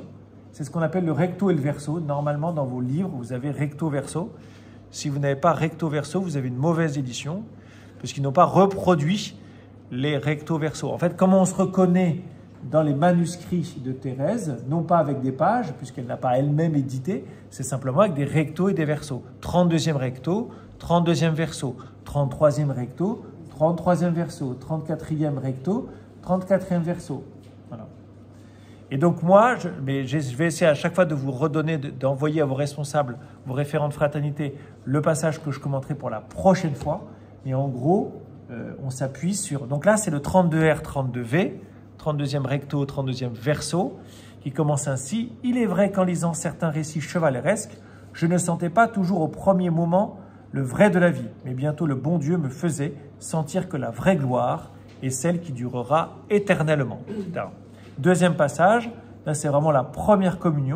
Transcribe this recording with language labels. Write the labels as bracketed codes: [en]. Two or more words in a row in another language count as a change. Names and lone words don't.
[fr] C'est ce qu'on appelle le recto et le verso. Normalement, dans vos livres, vous avez recto verso. Si vous n'avez pas recto verso, vous avez une mauvaise édition, puisqu'ils n'ont pas reproduit les recto verso. En fait, comment on se reconnaît dans les manuscrits de Thérèse, non pas avec des pages, puisqu'elle n'a pas elle-même édité, c'est simplement avec des rectos et des versos. 32e recto, 32e verso, 33e recto, 33e verso, 34e recto, 34e verso. Voilà. Et donc moi, je vais essayer à chaque fois de vous redonner, d'envoyer à vos responsables, vos référents de fraternité, le passage que je commenterai pour la prochaine fois. Et en gros, on s'appuie sur... Donc là, c'est le 32R, 32V, 32e recto, 32e verso, qui commence ainsi. « Il est vrai qu'en lisant certains récits chevaleresques, je ne sentais pas toujours au premier moment le vrai de la vie, mais bientôt le bon Dieu me faisait sentir que la vraie gloire est celle qui durera éternellement. » Deuxième passage, là c'est vraiment la première communion.